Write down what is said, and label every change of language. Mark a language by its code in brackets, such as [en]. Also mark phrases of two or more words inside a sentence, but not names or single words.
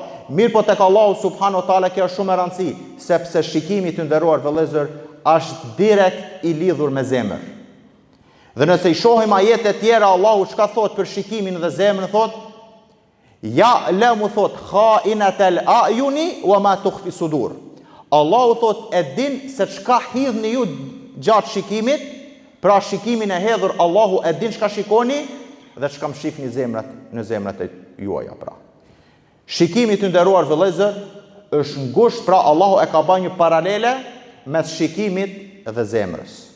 [sq] Mirë po tek Allahu [ar] سبحانه وتعالى [sq] kjo është shumë e rëndësishme, sepse shikimi të nderuar vëllezër është direkt i lidhur me zemër. Dhe nëse i shohim ajete tjera, Allahu çka thot për shikimin dhe zemrën, thot [ar] يعلم [sq] thot [ar] خائنة الأعين وما تخفي الصدور. [sq] Allahu thot e din se çka hidhni ju gjatë shikimit, pra shikimin e hedhur Allahu e din çka shikoni dhe çka mshifni në zemrat e juaja pra. Shikimi të nderuar vëllezër është ngusht, pra Allahu e ka bërë një paralele mes shikimit dhe zemrës.